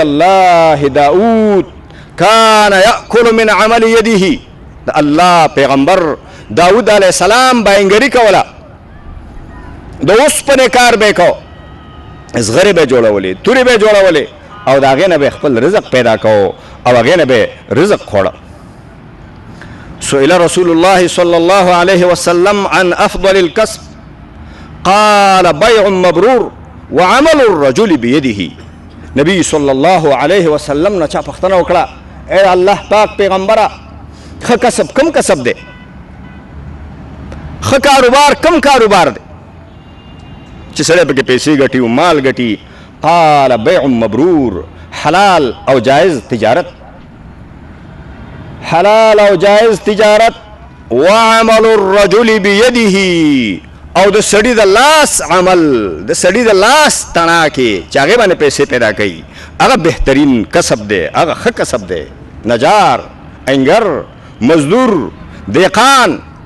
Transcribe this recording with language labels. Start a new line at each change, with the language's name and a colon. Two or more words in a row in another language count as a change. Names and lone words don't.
Arabic: الله داود کان یاکل من عمل یده
Pashto: د الله پیغمبر داود
Arabic: علیه السلام
Pashto: باینګري کوله د اوسپنې کار به کو زغرې به جوړولې تورې به جوړولې او د هغې نه به خپل رزق پیدا کو او هغې نه به رزق خوړه
Arabic: سئل رسول الله صلى الله عليه وسلم عن أفضل الكسب قال بيع مبرور وعمل الرجل بيده
Pashto: نبی
Arabic: صلی الله علیه وسلم
Pashto: نه چا پوښتنه وکړه اے الله پاک پیغمبره ښه کسب کوم کسب دی ښه کاروبار کوم کاروبار دی چې سړی پکې پیسې ګټي او مال ګټي
Arabic: قال بیع مبرور
Pashto: حلال او جائز تجارت حلال او جائز تجارت
Arabic: وعمل الرجل بيده
Pashto: او د سړي د لاس عمل د سړي د لاس تڼاکې چې هغې باندې پیسې پیدا کوي هغه بهترین کسب دی هغه ښه کسب دی نجار انګر مزدور دهقان